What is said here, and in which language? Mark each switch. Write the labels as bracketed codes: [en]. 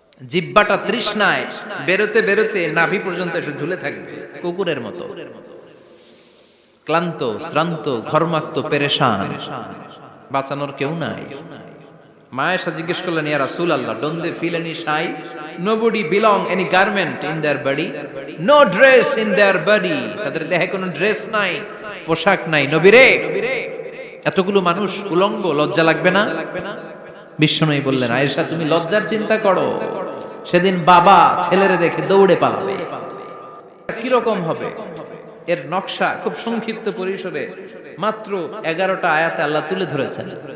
[bn] জিহ্বাটা তৃষ্ণায় বেরোতে বেরোতে নাভি পর্যন্ত এসে ঝুলে থাকবে কুকুরের মতো, ক্লান্ত শ্রান্ত ঘর্মাক্ত পেরেশান, বাঁচানোর কেউ নাই। মায়েশা জিজ্ঞেস করলেন, [en] ইয়া রাসূলুল্লাহ, don't they feel any shy? Nobody belong any garment in their body, no dress in their body. [bn] তাদের দেহে কোনো ড্রেস নাই, পোশাক নাই। নবীরে, এতগুলো মানুষ উলঙ্গ, লজ্জা লাগবে না? বিশ্বনবী বললেন, আয়েশা তুমি লজ্জার চিন্তা করো, সেদিন বাবা ছেলেরে দেখে দৌড়ে পালাবে। কিরকম হবে এর নকশা খুব সংক্ষিপ্ত পরিসরে মাত্র 11টা আয়াতে আল্লাহ তুলে ধরেছেন।